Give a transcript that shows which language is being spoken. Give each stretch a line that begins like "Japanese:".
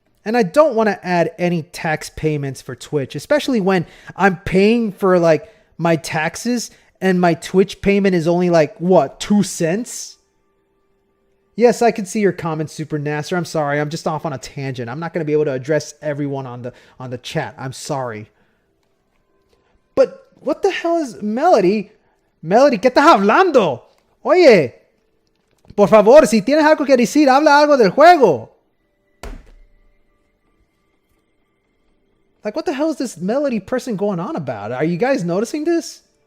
English: And I don't want to add any tax payments for Twitch, especially when I'm paying for like my taxes and my Twitch payment is only like, what, 2 cents? Yes, I can see your comments, Super Nasser. I'm sorry. I'm just off on a tangent. I'm not going to be able to address everyone on the chat. I'm sorry. But what the hell is Melody?
Spanish: Melody, ¿qué estás hablando? Oye, por favor, si tienes algo que decir, habla algo del juego.
English: Like, what the hell is this Melody person going on about? Are you guys noticing this?